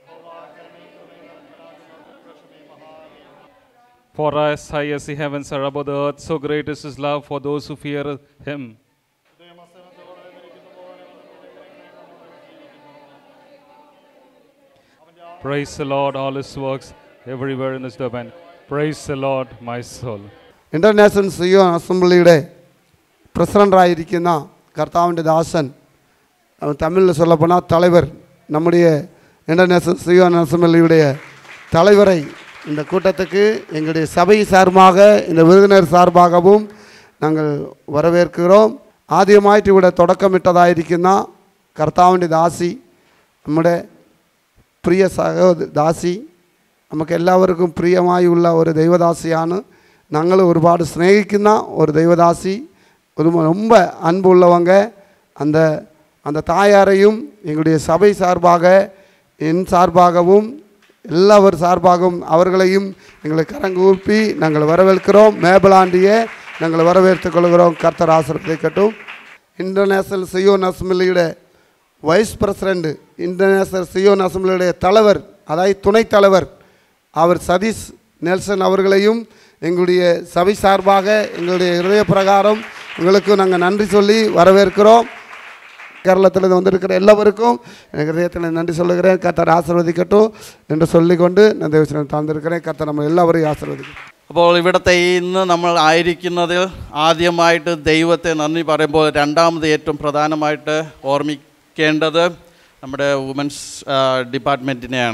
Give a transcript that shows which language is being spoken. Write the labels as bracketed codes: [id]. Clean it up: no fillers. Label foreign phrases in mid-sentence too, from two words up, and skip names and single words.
[en] For as high as the heavens are above the earth, so great is his love for those who fear him. Praise the Lord, all his works, everywhere in his domain. Praise the Lord, my soul. [ml] ഇന്റർനാഷണൽ സിയോൻ അസംബ്ലിയുടെ പ്രസിഡൻ്റായിരിക്കുന്ന കർത്താവിൻ്റെ ദാസൻ, [ta] தமிழில் சொல்லப்போனால் தலைவர், நம்முடைய இன்டர்நேஷனல் சியோன் அசம்பிளியுடைய தலைவரை இந்த கூட்டத்துக்கு எங்களுடைய சபை சார்பாக இந்த விருந்தினர் சார்பாகவும் நாங்கள் வரவேற்கிறோம். [ml] ആദ്യമായിട്ട് ഇവിടെ തുടക്കമിട്ടതായിരിക്കുന്ന കർത്താവിൻ്റെ ദാസി, നമ്മുടെ പ്രിയ ദാസി, നമുക്ക് എല്ലാവർക്കും പ്രിയമായുള്ള ഒരു ദൈവദാസിയാണ്. ഞങ്ങൾ ഒരുപാട് സ്നേഹിക്കുന്ന ഒരു ദൈവദാசி, [ta] ரொம்ப அன்புள்ளவங்க. அந்த தாயாரையும் எங்களுடைய சபை சார்பாக, என் சார்பாகவும் எல்லாவர் சார்பாகவும் அவர்களையும் எங்களை கரங்கூப்பி நாங்கள் வரவேற்கிறோம். மேபலாண்டியை நாங்கள் வரவேற்றுக் கொள்கிறோம். கர்த்தர் ஆசீர்வதிக்கட்டும். இன்டர்நேஷனல் சியோன் அசம்பிளியுடைய வைஸ் பிரசிடெண்ட், இன்டர்நேஷனல் சியோன் அசம்பிளியுடைய தலைவர், அதாவது துணைத் தலைவர் அவர் சதீஷ் நெல்சன் அவர்களையும் எங்களுடைய சபை சார்பாக எங்களுடைய இதய பிரகாரம் உங்களுக்கு நாங்கள் நன்றி சொல்லி வரவேற்கிறோம். [ml] കേരളത്തിൽ വന്നിരിക്കുന്ന എല്ലാവർക്കും ഹൃദയത്തിൽ നന്ദി சொல்லுகிறேன். കർത്താർ ആശീർവദിക്കട്ടെ എന്ന് ചൊല്ലിക്കൊണ്ട് ഞാൻ ദൈവത്തിനെ താഴ്ന്നിരിக்கிறேன். കർത്താർ നമ്മൾ എല്ലാവരെയും ആശീർവദിക്കും. അപ്പോൾ ഇവിടുത്തെ ഇന്ന് നമ്മൾ ആയിരിക്കുന്നതിൽ ആദ്യമായിട്ട് ദൈവത്തെ നന്ദി പറയുമ്പോൾ രണ്ടാമത് ഏറ്റവും പ്രധാനമായിട്ട് ഓർമ്മിക്കേണ്ടത് നമ്മുടെ വുമൻസ് ഡിപ്പാർട്ട്മെൻറ്റിനെയാണ്.